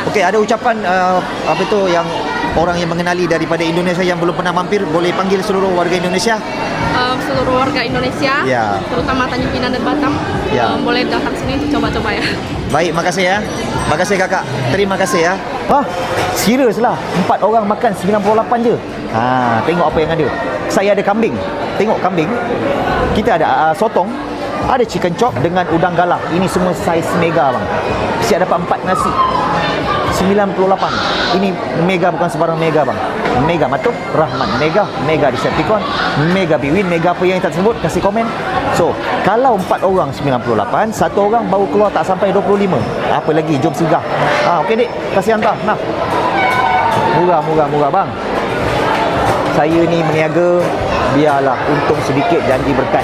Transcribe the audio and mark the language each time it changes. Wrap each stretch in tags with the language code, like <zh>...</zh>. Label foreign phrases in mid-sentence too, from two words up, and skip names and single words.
<ms>Okey, ada ucapan apa itu yang orang yang mengenali daripada Indonesia yang belum pernah mampir boleh panggil seluruh warga Indonesia? Seluruh warga Indonesia, Ya. terutama Tanjung Pinang dan Batam, Ya. boleh datang sini untuk coba-coba ya.</ms> <id>Baik, makasih ya. Makasih kakak. Terima kasih ya.</id> <ms>Serius lah. 4 orang makan 98 je. Tengok apa yang ada. Saya ada kambing. Tengok kambing. Kita ada sotong. Ada</ms> <en>chicken chop</en> <ms>dengan udang galah. Ini semua saiz mega bang. Siap dapat 4 nasi. 98. Ini mega, bukan sebarang mega bang. Mega Matuk Rahman, Mega Decepticon, Mega Biwin, Mega apa yang tak sebut, kasih komen. So, kalau 4 orang 98, satu orang baru keluar tak sampai 25. Apa lagi, jom singgah. Okey dik, kasih hantar. Nah. Murah bang. Saya ni meniaga, biarlah untung sedikit, janji berkat.</ms>